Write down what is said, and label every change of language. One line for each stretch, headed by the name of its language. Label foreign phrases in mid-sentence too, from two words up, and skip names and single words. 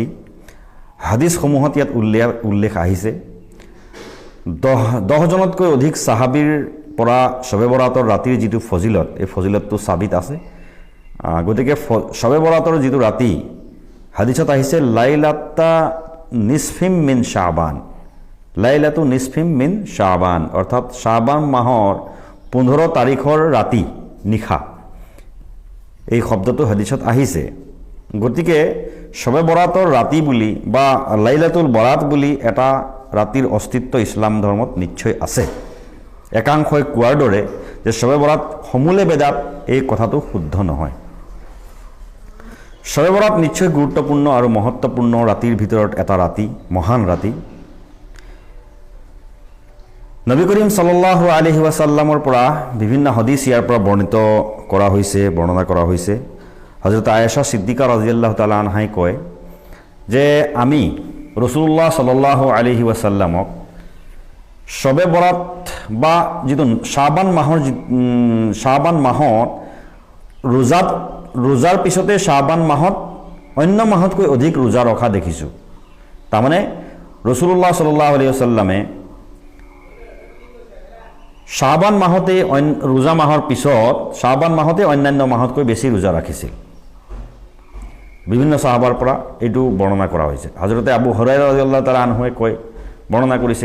Assamese: হাদিছসমূহত ইয়াত উল্লেখ আহিছে। 10 জনতকৈ অধিক সাহাবীৰ পৰা শবে বৰাতৰ ৰাতিৰ যিটো ফজিলত, এই ফজিলতটো সাবিত আছে। গতিকে শবে বৰাতৰ যিটো ৰাতি হাদিছত আহিছে
Arabic: ليلة النصف من شعبان, ليلة النصف من شعبان,
Assamese: অৰ্থাৎ শাবান মাহৰ 15 তাৰিখৰ ৰাতি নিশা, এই শব্দটো হাদিছত আহিছে। গতিকে শবে বৰাতৰ ৰাতি বুলি বা লাইলাতুল বৰাত বুলি এটা ৰাতিৰ অস্তিত্ব ইছলাম ধৰ্মত নিশ্চয় আছে। একাংশই কোৱাৰ দৰে যে শবে বৰাত সমূলে বেদাত, এই কথাটো শুদ্ধ নহয়। শবে বৰাত নিশ্চয় গুৰুত্বপূৰ্ণ আৰু মহত্বপূৰ্ণ ৰাতিৰ ভিতৰত এটা ৰাতি, মহান ৰাতি। নবী করিম
Arabic: صلى الله عليه وسلمৰ
Assamese: পৰা বিভিন্ন হাদিছ ইয়াৰ পৰা বৰ্ণনা কৰা হৈছে। হযরত আয়েশা সিদ্দিকা
Arabic: رضي الله تعالى عنهاই
Assamese: কয় যে আমি রাসূলুল্লাহ
Arabic: صلى الله عليه وسلمক
Assamese: শবে বরাত বা যিটো শাবান মাহত ৰোজাৰ পিছতে শাবান মাহত অন্য মাহতকৈ অধিক ৰোজা ৰখা দেখিছোঁ। তাৰমানে রাসূলুল্লাহ
Arabic: صلى الله عليه وسلمে
Assamese: শাবান মাহতে ৰোজা মাহৰ পিছত শাবান মাহতে অন্যান্য মাহতকৈ বেছি ৰোজা ৰাখিছিল। বিভিন্ন সাহাবাৰ পৰা এইটো বৰ্ণনা কৰা হৈছে। হযৰতে আবু হুৰায়ৰা
Arabic: رضي الله تعالى عنهৱে
Assamese: বৰ্ণনা কৰিছে।